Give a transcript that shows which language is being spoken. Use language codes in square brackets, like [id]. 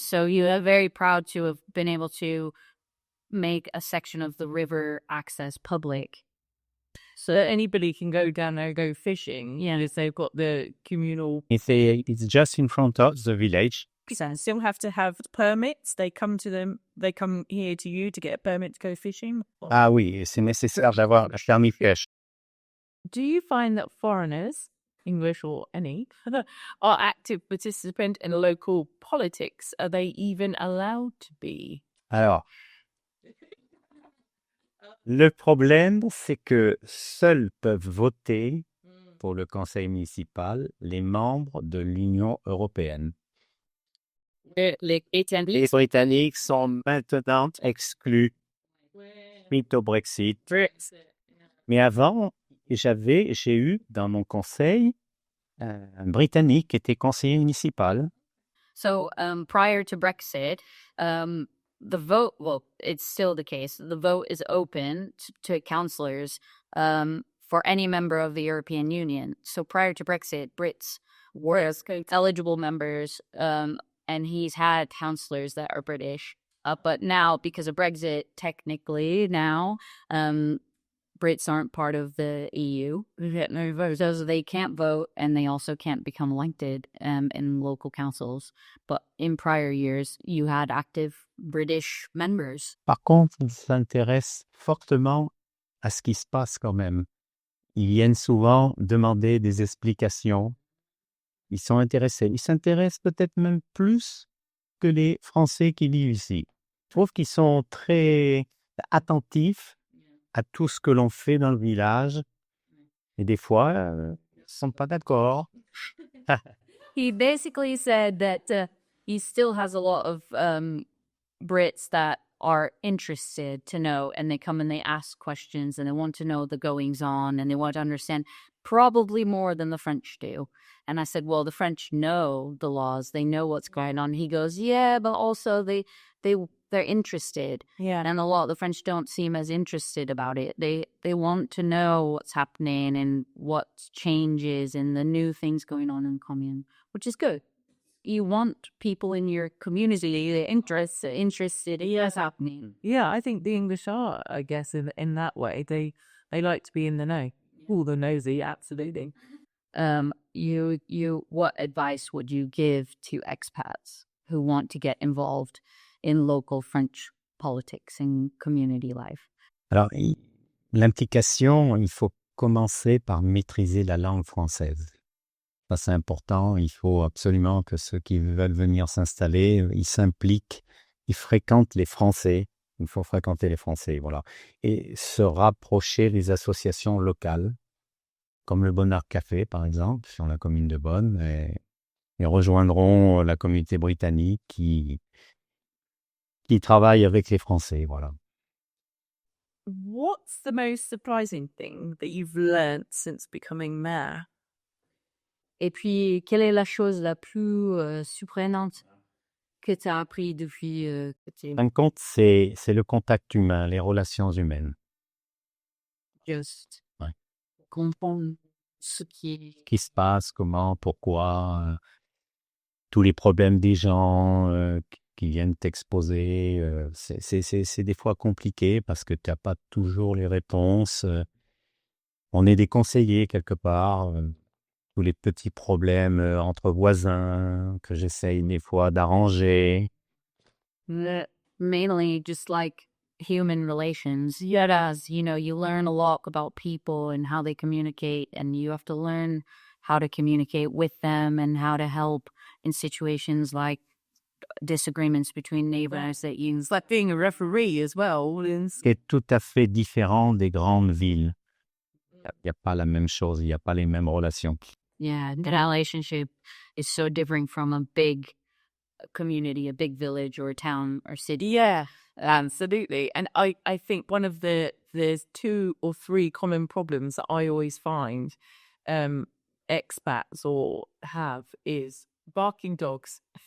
[en] So you are very proud to have been able to make a section of the river access public. So anybody can go down there, go fishing. Yeah. Because they've got the communal. It's just in front of the village. So still have to have permits. They come here to you to get a permit to go fishing. [fr] Ah oui, c'est nécessaire d'avoir la permis pêche. [en] Do you find that foreigners, English or any, are active participants in local politics? Are they even allowed to be? [fr] Alors, le problème, c'est que seuls peuvent voter pour le conseil municipal les membres de l'Union européenne. Les Les Britanniques sont maintenant exclus suite au Brexit. Mais avant, j'ai eu dans mon conseil un Britannique qui était conseiller municipal. [en] So prior to Brexit, the vote, well, it's still the case. The vote is open to councillors for any member of the European Union. So prior to Brexit, Brits were eligible members, and he's had councillors that are British. But now, because of Brexit, technically now, Brits aren't part of the EU. They get no vote. So they can't vote, and they also can't become elected in local councils. But in prior years, you had active British members. [fr] Par contre, ils s'intéressent fortement à ce qui se passe quand même. Ils viennent souvent demander des explications. Ils sont intéressés. Ils s'intéressent peut-être même plus que les Français qui vivent ici. Je trouve qu'ils sont très attentifs à tout ce que l'on fait dans le village. Et des fois, ils ne sont pas d'accord. [en] He basically said that he still has a lot of Brits that are interested to know, and they come and they ask questions, and they want to know the goings on, and they want to understand probably more than the French do. And I said, well, the French know the laws, they know what's going on. He goes, yeah, but also they're interested. Yeah. And a lot of the French don't seem as interested about it. They want to know what's happening and what changes and the new things going on in the commune, which is good. You want people in your community interested in what's happening. Yeah, I think the English are, I guess, in that way. They like to be in the know. All the nosy, absolutely. What advice would you give to expats who want to get involved in local French politics and community life? [fr] Alors, l'implication, il faut commencer par maîtriser la langue française. Ça, c'est important. Il faut absolument que ceux qui veulent venir s'installer, ils s'impliquent, ils fréquentent les Français. Il faut fréquenter les Français, voilà. Et se rapprocher des associations locales, comme le Bonnard Café, par exemple, sur la commune de Bonn, et rejoindront la communauté britannique qui travaille avec les Français, voilà. [en] What's the most surprising thing that you've learned since becoming mayor? [fr] Et puis, quelle est la chose la plus surprenante que tu as appris depuis que tu En fin de compte, c'est le contact humain, les relations humaines. [en] Just [fr] Ouais. comprendre ce qui Qui se passe, comment, pourquoi, tous les problèmes des gens qui viennent t'exposer. C'est des fois compliqué parce que tu n'as pas toujours les réponses. On est des conseillers quelque part. Tous les petits problèmes entre voisins que j'essaye des fois d'arranger. [en] mainly just like human relations. Whereas, you learn a lot about people and how they communicate, and you have to learn how to communicate with them and how to help in situations like disagreements between neighbors that you... It's like being a referee as well. [fr] C'est tout à fait différent des grandes villes. Il n'y a pas la même chose, il n'y a pas les mêmes relations. [en] Yeah, the relationship is so different from a big community, a big village or a town or city. Yeah, absolutely. And I think one of there's 2 or 3 common problems that I always find expats or have is barking dogs.